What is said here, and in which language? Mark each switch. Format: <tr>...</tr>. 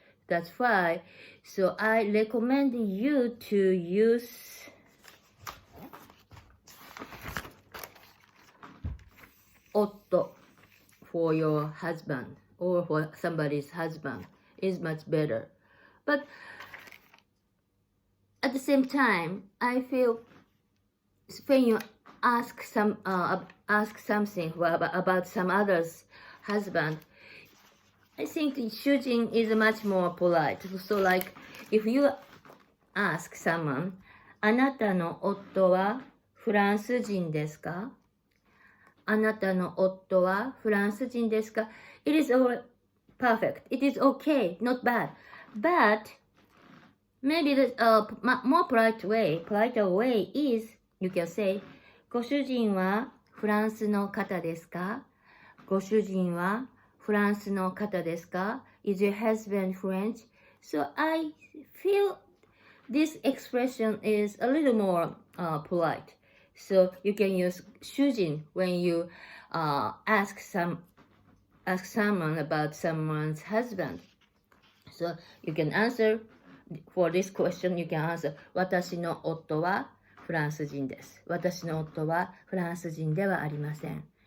<en>That's why, so I recommend you to use 夫 for your husband or for somebody's husband is much better. But at the same time, I feel when you ask something about some other's husband, I think 主人 is much more polite. So like if you ask someone,</en> <ja>あなたの夫はフランス人ですか? あなたの夫はフランス人ですか?</ja> <en>It is all perfect. It is okay, not bad. But maybe the more polite way is you can say,</en> <ja>ご主人はフランスの方ですか? ご主人はフランスの方ですか?</ja> <en>Is your husband French? So I feel this expression is a little more polite. So you can use 主人 when you ask someone about someone's husband. So you can answer for this question, you can answer</en> <ja>私の夫はフランス人です。私の夫はフランス人ではありません。</ja>